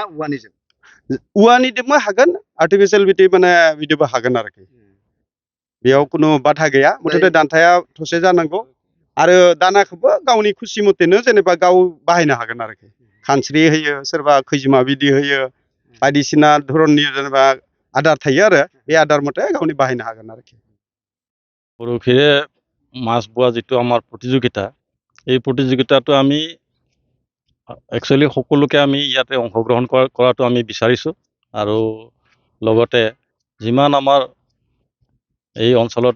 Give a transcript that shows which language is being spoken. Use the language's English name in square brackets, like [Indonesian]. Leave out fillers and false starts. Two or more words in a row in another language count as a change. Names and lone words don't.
[Bodo] औवानिजोंबो हागोन आर्टिफिसियेल बिदि माने बिदिबो हागोन आरोखि बेयाव खुनु बाधा गैया मथथे दान्थाया थसे जानांगौ आरो दानाखौबो गावनि खुसि मथेनो जेनेबा गाव बाहायनो हागोन आरोखि खानस्रि होयो सोरबा खैजिमा बिदै होयो बायदिसिना धरननि जेनेबा आदार थायो आरो बे आदार मथे गावनि बाहायनो हागोन आरोखि। [Assamese] বৰশীৰে মাছ বোৱা যিটো আমাৰ প্ৰতিযোগিতা এই প্ৰতিযোগিতাটো আমি একচুৱেলি সকলোকে আমি ইয়াতে অংশগ্ৰহণ কৰাটো আমি বিচাৰিছোঁ আৰু লগতে যিমান আমাৰ এই অঞ্চলত